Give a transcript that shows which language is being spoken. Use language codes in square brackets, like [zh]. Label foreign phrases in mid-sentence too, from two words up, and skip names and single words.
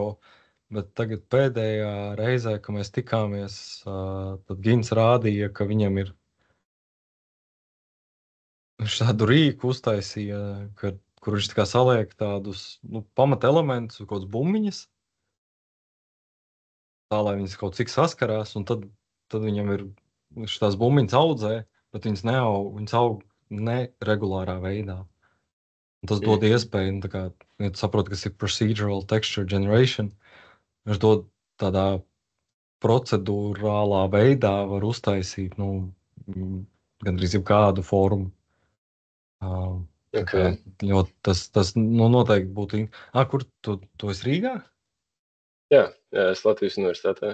[lv] Bet tagad pēdējā reizē, kad mēs tikāmies, tad Gins rādīja, ka viņam ir šādu rīku uztaisīja, kur viņš tā kā saliek tādus pamata elementus, kaut kādas bumbiņas, tā, lai viņas kaut cik saskarās, un tad viņam ir šīs bumbiņas audzē, bet viņas aug neregulārā veidā. Un tas dod iespēju, tā kā, ja tu saproti, kas ir [en] procedural texture generation, [lv] viņš dod tādā procedurālā veidā var uztaisīt, gandrīz jebkādu formu. Okay. Tas noteikti būtu. Kur tu esi Rīgā? Jā, es Latvijas universitātē.